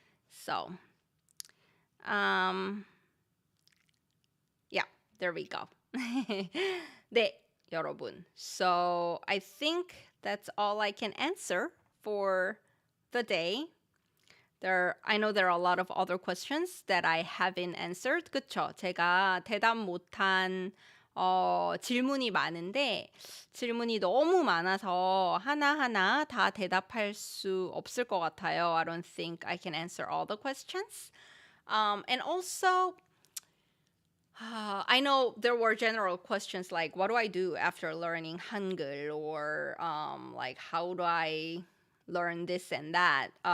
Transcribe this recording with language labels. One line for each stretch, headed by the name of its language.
English: So, yeah, there we go.
Korean: 네, 여러분.
English: So, I think that's all I can answer for the day. I know there are a lot of other questions that I haven't answered.
Korean: 그쵸? 제가 대답 못한 질문이 많은데 질문이 너무 많아서 하나하나 다 대답할 수 없을 것 같아요.
English: I don't think I can answer all the questions. And also, I know there were general questions like, what do I do after learning Hangul? Or like, how do I learn this and that?